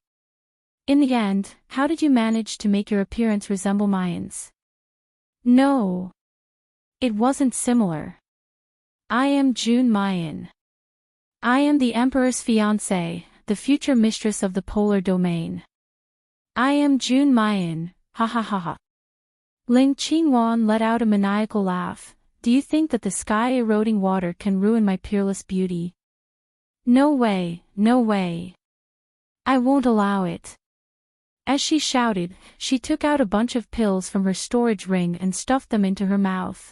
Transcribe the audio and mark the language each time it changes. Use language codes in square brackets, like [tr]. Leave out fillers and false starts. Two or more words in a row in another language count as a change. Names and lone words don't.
[en] In the end, how did you manage to make your appearance resemble mine's?" "No. It wasn't similar. I am Jun Mayan. I am the Emperor's fiancée, the future mistress of the polar domain. I am Jun Mayan, ha ha ha ha." Ling Qingwan let out a maniacal laugh. "Do you think that the sky-eroding water can ruin my peerless beauty? No way, no way. I won't allow it." As she shouted, she took out a bunch of pills from her storage ring and stuffed them into her mouth.